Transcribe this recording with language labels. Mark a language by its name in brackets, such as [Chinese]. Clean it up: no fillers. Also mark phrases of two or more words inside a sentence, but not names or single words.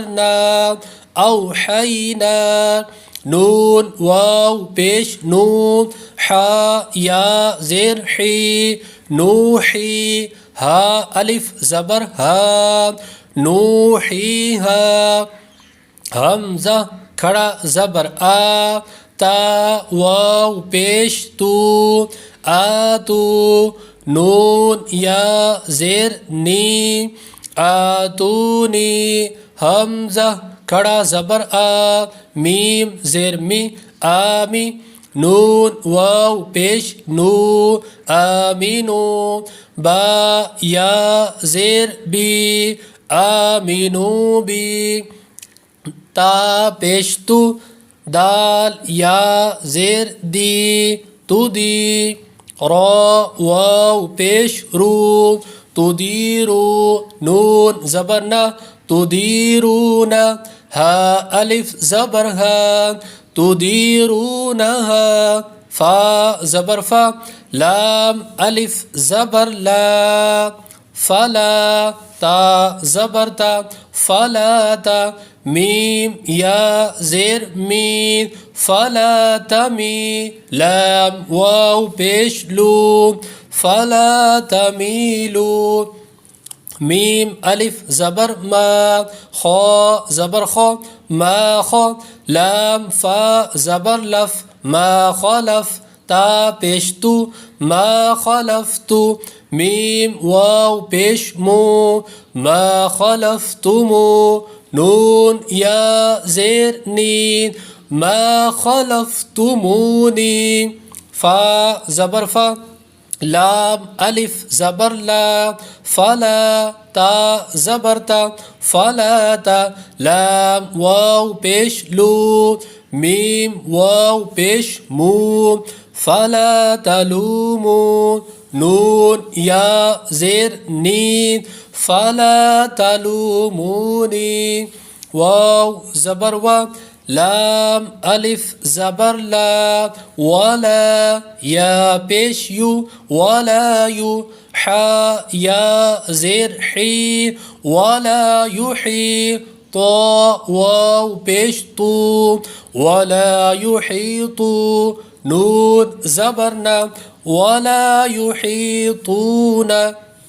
[Urdu] نا او حینا نون واو پیش نون حا یا زیر حی نوحی ہا الف زبر ہا نوحی ہا حمزہ کھڑا زبر آ تا واو پیش تو آتو نون یا زیر نی آتونی حمزہ کھڑا زبر آ میم زیر می آمی نون واو پیش نو آمینو با یا زیر بی آمینو بی تا پیش تو دال یا زیر دی تو دی را واو پیش رو تو دیرو نون زبر نا تو دیرونا ہا الف زبر ہا تو دیرونہا فا زبر فا لام الف زبر لا فلا تا زبر تا فلا تا میم یا زیر مین فلا تمی لام واو پیش لو [Arabic] فلا تمیلو [Urdu] میم الف زبر ما خا زبر خا ما خا لام فا زبر لف [Arabic] ما خلف [Urdu] تا پیش تو [Arabic] ما خلفتو [Urdu] میم واو پیش مو [Arabic] ما خلفتمو [Urdu] نون یا زیر نین ما خلفتمونی فا زبر فا لام الف زبر لا فلا تا زبر تا فلا تا لام واو پیش لو میم واو پیش مو [Arabic] فلا تلومو [Urdu] نون یا زیر نین فلا تلومونی واو زبر و لام الف زبر لا ولا یا پیش یو ولا یو حا یا زیر حی [Arabic] ولا یحی [Urdu] طا واو پیش تو [Arabic] ولا یحیطو [Urdu] نون زبرنا [Arabic] ولا یحیطون